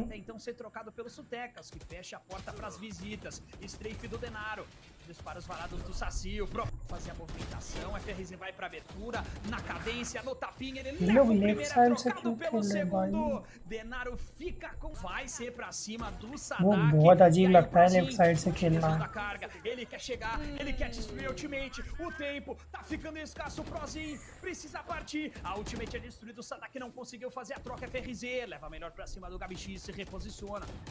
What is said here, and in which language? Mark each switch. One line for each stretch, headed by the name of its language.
Portuguese: Até então ser trocado pelo Sutecas, que fecha a porta pras visitas. Strafe do Denaro. Disparos varados do Sacio. Fazer a movimentação. FRZ vai pra abertura. Na cadência, no tapinha. Ele leva o primeiro, é trocado pelo segundo. Denaro fica com... Vai ser pra cima do Sadak.
Hindi: वो बहुत अजीब लगता है left side से खेलना.
Portuguese: Ele quer chegar, ele quer destruir a ultimate. O tempo tá ficando escasso, o Prozinho precisa partir. A ultimate é destruída, o Sadak não conseguiu fazer a troca. FRZ leva melhor pra cima do Gabi X, se reposiciona.